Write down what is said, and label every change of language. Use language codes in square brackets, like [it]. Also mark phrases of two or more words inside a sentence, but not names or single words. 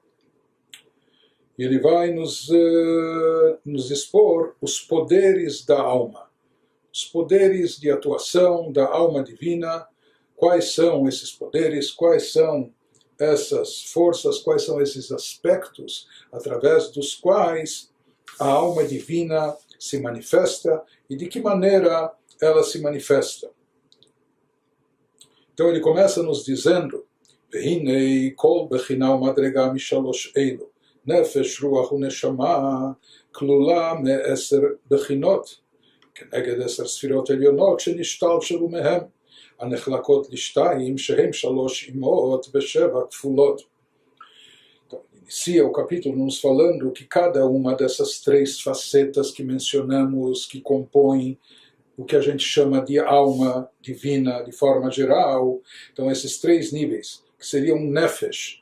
[pt] Ele vai nos expor os poderes da alma, os poderes de atuação da alma divina, quais são esses poderes, quais são essas forças, quais são esses aspectos através dos quais a alma divina se manifesta e de que maneira ela se manifesta. Então ele começa nos dizendo: [he] והנה כל בחינה ומדרגה משלוש אלו, נפש, רוח ונשמה, כלולה מ10 בחינות, כנגד 10 ספירות עליונות שנשתלשלו מהם, הנחלקות לשתיים שהן 3 אמות ב7 כפולות. [pt] Então, inicia o capítulo nos falando que cada uma dessas 3 facetas que mencionamos, que compõem o que a gente chama de alma divina de forma geral, então esses 3 níveis, que seriam Nefesh.